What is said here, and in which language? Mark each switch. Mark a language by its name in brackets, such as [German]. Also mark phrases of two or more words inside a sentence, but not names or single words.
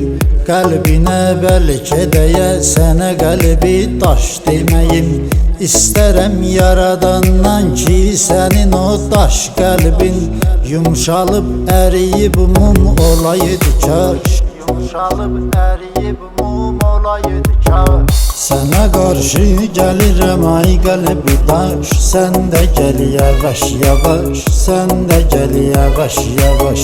[Azerbaijani] Qəlbinə bəlkə dəyə sənə qəlbi daş deməyim. İstərəm yaradandan ki, sənin o daş qəlbin yumşalıb əriyib mum olaydı kaş. Yumşalıb əriyib mum olaydı kaş. [Turkish] Sana karşı gelirim ay kalbi daş, sen de gel yavaş yavaş, sen de gel yavaş yavaş.